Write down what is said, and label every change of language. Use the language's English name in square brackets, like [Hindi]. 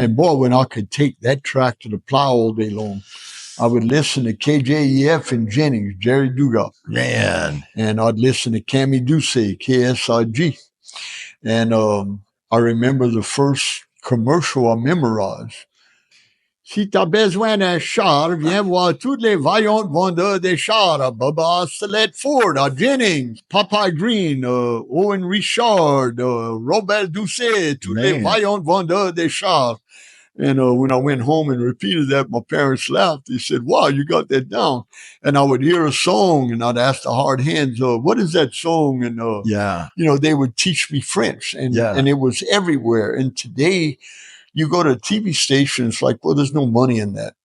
[English] And boy, when I could take that tractor to plow all day long, I would listen to KJEF and Jennings, Jerry Dugas. Man. And I'd listen to Cammy Doucet, KSIG. And I remember the first commercial I memorized. [French] Si tu as besoin d'un char, viens voir tous les vaillants vendeurs des chars à Baba Celeste Ford, à Jennings, Popeye Green, Owen Richard, Robert Doucet, tous les vaillants vendeurs des chars. [English] And when I went home and repeated that, my parents laughed. They said, wow, you got that down. And I would hear a song and I'd ask the hard hands, what is that song? And, you know, they would teach me French and it was everywhere. And today you go to TV stations like, well, there's no money in that.